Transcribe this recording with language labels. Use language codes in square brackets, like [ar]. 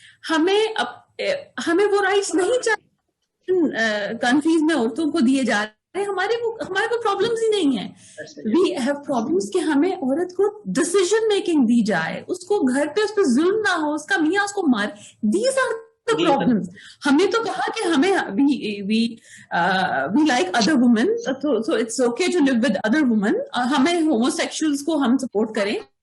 [ur] ہمیں وہ رائٹس نہیں چاہیے کنٹریز میں عورتوں کو دیے جا رہے ہیں. ہمارے کو پرابلمس ہی نہیں ہیں. [en] we have problems [ur] کہ ہمیں عورت کو ڈیسیژن میکنگ دی جائے، اس کو گھر پہ اس پہ ظلم نہ ہو، اس کا میاں اس کو مار. [en] These are problems. [ur] ہم نے تو کہا کہ ہمیں [en] we like other women, so it's okay to live with other women. [ur] ہمیں homosexuals کو ہم سپورٹ کریں.